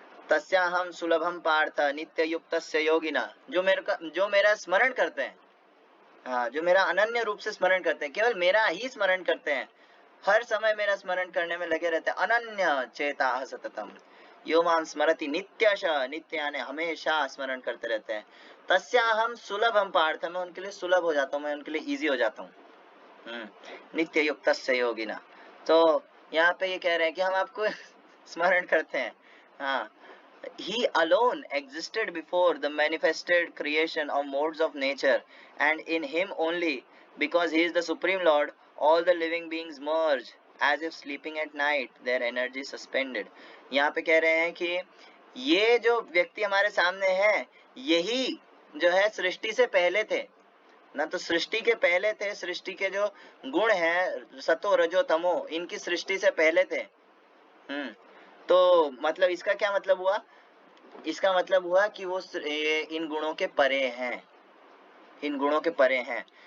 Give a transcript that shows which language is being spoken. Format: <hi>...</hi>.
<sa>तस्याहम सुलभम पार्थ नित्य युक्तस्य योगिना,</sa> <hi>जो मेरा स्मरण करते हैं, हाँ, जो मेरा अनन्य रूप से स्मरण करते हैं, केवल मेरा ही स्मरण करते हैं, हर समय मेरा स्मरण करने में लगे रहते हैं,</hi> <sa>अनन्य चेता सततम यो मां स्मरति नित्यश,</sa> <hi>नित्य यानी हमेशा स्मरण करते रहते हैं,</hi> <sa>तस्याहम सुलभम पार्थ,</sa> <hi>मैं उनके लिए सुलभ हो जाता हूँ, मैं उनके लिए इजी हो जाता हूँ,</hi> <sa>नित्य युक्तस्य योगिना।</sa> <hi>तो यहाँ पे ये कह रहे हैं कि हम आपको स्मरण करते हैं, हाँ।</hi> <en>He alone existed before the manifested creation of modes of nature, and in him only, because he is the supreme lord, all the living beings merge as if sleeping at night, their energy suspended.</en> <hi>यहाँ पे कह रहे हैं कि ये जो व्यक्ति हमारे सामने है, यही जो है सृष्टि से पहले थे ना, तो सृष्टि के पहले थे, सृष्टि के जो गुण हैं सतो रजो तमो, इनकी सृष्टि से पहले थे। तो मतलब इसका क्या मतलब हुआ? इसका मतलब हुआ कि वो इन गुणों के परे हैं, इन गुणों के परे हैं।</hi>